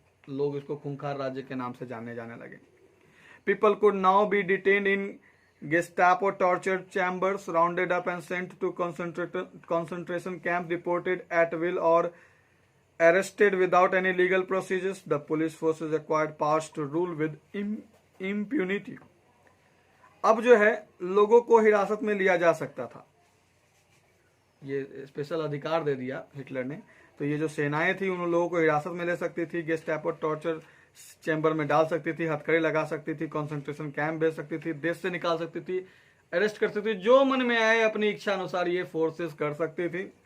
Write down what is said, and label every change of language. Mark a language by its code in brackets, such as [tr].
[hi] लोग इसको खूंखार राज्य के नाम से जानने जाने लगे। [en] People could now be detained in Gestapo torture chambers, rounded up and sent to concentration camp, deported at will or arrested without any legal procedures. The police forces acquired powers to rule with impunity. [hi] अब जो है लोगों को हिरासत में लिया जा सकता था, ये स्पेशल अधिकार दे दिया हिटलर ने। तो ये जो सेनाएं थी उन लोगों को हिरासत में ले सकती थी, गेस्टापो टॉर्चर चैम्बर में डाल सकती थी, हथकड़ी लगा सकती थी, कंसंट्रेशन कैंप भेज सकती थी, देश से निकाल सकती थी, अरेस्ट कर सकती थी, जो मन में आए अपनी इच्छा अनुसार ये फोर्सेस कर सकती थी।